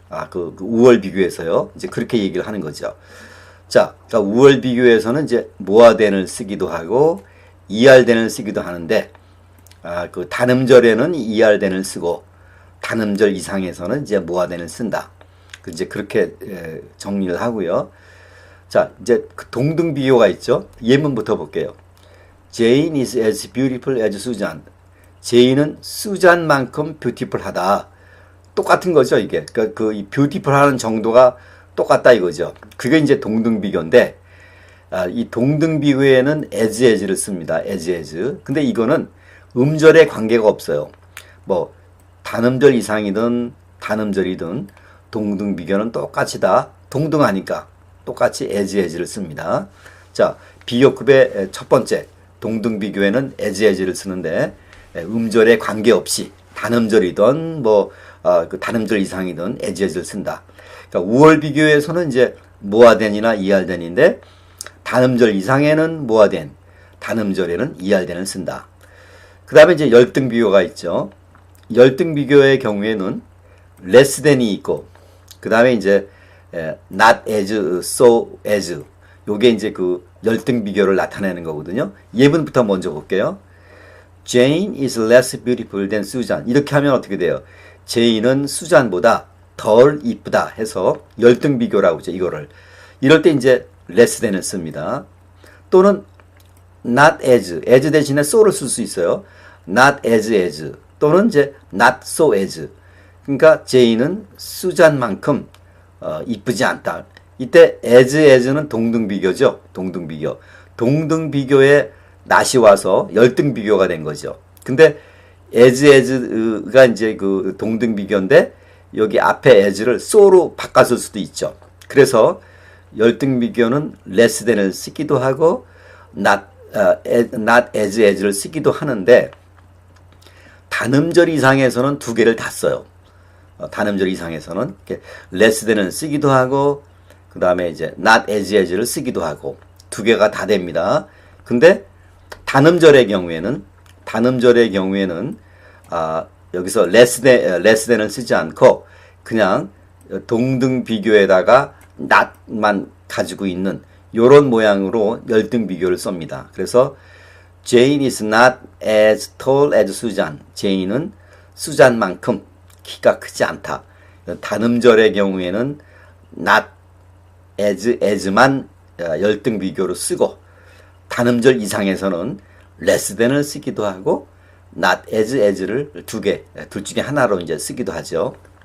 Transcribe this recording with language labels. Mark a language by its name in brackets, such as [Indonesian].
[Korean] 그 우월 비교에서요. 이제 그렇게 얘기를 하는 거죠. 자, 그러니까 우월 비교에서는 이제 모아된을 쓰기도 하고 이알된을 쓰기도 하는데, 그 단음절에는 이알된을 쓰고 단음절 이상에서는 이제 모아된을 쓴다. 이제 그렇게 정리를 하고요. 자, 이제 그 동등 비교가 있죠. 예문부터 볼게요. [English] Jane is as beautiful as Susan. [Korean] 제인은 수잔만큼 뷰티풀하다. 똑같은 거죠, 이게. 그러니까 이 뷰티풀하는 정도가 똑같다 이거죠. 그게 이제 동등 비교인데, 이 동등 비교에는 as를 씁니다. as. 근데 이거는 음절에 관계가 없어요. 뭐 단음절 이상이든 단음절이든 동등 비교는 똑같이다. 동등하니까 똑같이 as를 씁니다. 자, 비교급의 첫 번째 동등 비교에는 as를 쓰는데, 음절에 관계없이 단음절이든 그 단음절 이상이든 as를 쓴다. 그러니까 우월 비교에서는 이제 모아된이나 이알된인데, 단음절 이상에는 모아된, 단음절에는 이알된을 쓴다. 그 다음에 이제 열등 비교가 있죠. 열등 비교의 경우에는 less than이 있고, 그 다음에 이제 not as, so as. 요게 이제 그 열등 비교를 나타내는 거거든요. 예문부터 먼저 볼게요. [English] Jane is less beautiful than Susan. [Korean] 이렇게 하면 어떻게 돼요? 제인은 수잔보다 덜 이쁘다 해서 열등 비교라고 하죠, 이거를. 이럴 때 이제 less than을 씁니다. 또는 not as 대신에 so를 쓸 수 있어요. not as 또는 이제 not so as. 그러니까 제인은 수잔만큼 이쁘지 않다. 이때 as는 동등 비교죠. 동등 비교. 동등 비교에 not이 와서 열등 비교가 된 거죠. 근데 as가 이제 그 동등 비교인데, 여기 앞에 as를 so로 바꿨을 수도 있죠. 그래서 열등 비교는 less than을 쓰기도 하고 not as를 쓰기도 하는데, 단음절 이상에서는 두 개를 다 써요. 단음절 이상에서는 less than을 쓰기도 하고, 그 다음에 이제 not as를 쓰기도 하고, 두 개가 다 됩니다. 근데 단음절의 경우에는 여기서 less than을 쓰지 않고 그냥 동등 비교에다가 not만 가지고 있는 요런 모양으로 열등 비교를 씁니다. [English] 그래서 Jane is not as tall as Susan. [Korean] 제인은 수잔만큼 키가 크지 않다. 단음절의 경우에는 not as만 열등 비교로 쓰고, 단음절 이상에서는 less than을 쓰기도 하고 not as를 두 개, 둘 중에 하나로 이제 쓰기도 하죠.